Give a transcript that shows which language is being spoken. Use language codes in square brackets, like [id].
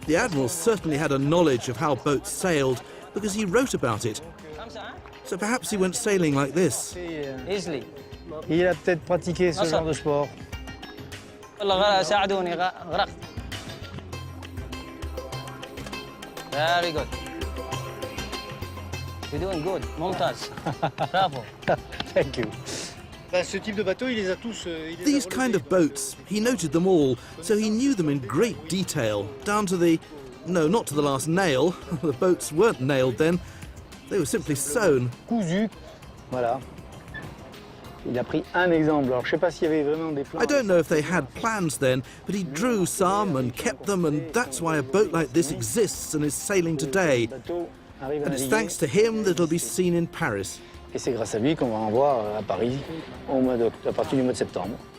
[en] The Admiral certainly had a knowledge of how boats sailed because he wrote about it. So perhaps he went sailing like this. Easily. [fr] Il a peut-être pratiqué ce genre de sport. [ar] والله ساعدوني غرقت. [en] Very good. You're doing good. [ar] ممتاز. [en] Bravo. Thank you. [fr] Ce type de bateau, il les a tous. [en] These kind of boats, he noted them all, so he knew them in great detail, down to the... No, not to the last nail. The boats weren't nailed then. They were simply sewn. [fr] Cousu. Voilà. Il a pris un exemple. Alors, je sais pas s'il y avait vraiment des plans. [en] I don't know if they had plans then, but he drew some and kept them, and that's why a boat like this exists and is sailing today. And it's thanks to him that it'll be seen in Paris. [fr] Et c'est grâce à lui qu'on va en voir à Paris à partir du mois de septembre.